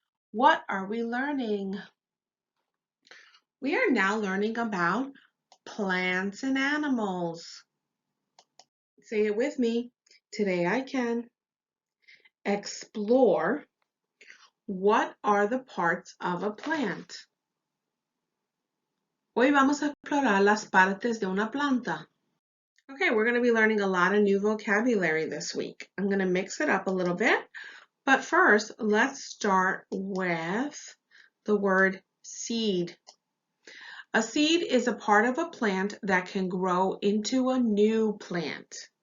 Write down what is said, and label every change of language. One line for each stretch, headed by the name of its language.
English: What are we learning? We are now learning about plants and animals. Say it with me. Today I can explore what are the parts of a plant.
Spanish: Hoy vamos a explorar las partes de una planta.
English: Okay, we're going to be learning a lot of new vocabulary this week. I'm going to mix it up a little bit, but first, let's start with the word seed. A seed is a part of a plant that can grow into a new plant.